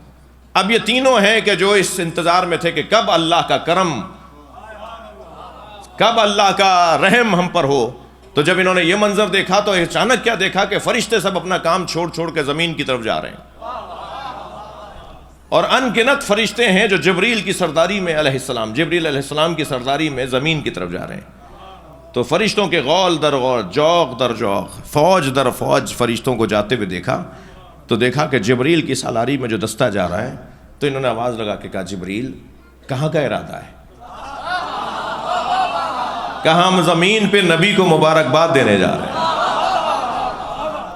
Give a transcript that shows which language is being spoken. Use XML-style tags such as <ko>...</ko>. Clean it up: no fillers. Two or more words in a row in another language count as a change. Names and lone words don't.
<ur>اب یہ تینوں ہیں کہ جو اس انتظار میں تھے کہ کب اللہ کا کرم، کب اللہ کا رحم ہم پر ہو. تو جب انہوں نے یہ منظر دیکھا تو اچانک کیا دیکھا کہ فرشتے سب اپنا کام چھوڑ چھوڑ کے زمین کی طرف جا رہے ہیں. اور ان گنت فرشتے ہیں جو جبریل کی سرداری میں جبریل</ur> <ar>علیہ السلام</ar> <ur>کی سرداری میں زمین کی طرف جا رہے ہیں. تو فرشتوں کے غول در غول، جوق در جوق، فوج در فوج فرشتوں کو جاتے ہوئے دیکھا. تو دیکھا کہ جبریل کی سالاری میں جو دستہ جا رہا ہے. تو انہوں نے آواز لگا کے کہا جبریل کہاں کا ارادہ ہے؟ کہا ہم زمین پہ نبی کو مبارکباد دینے جا رہے ہیں.</ur>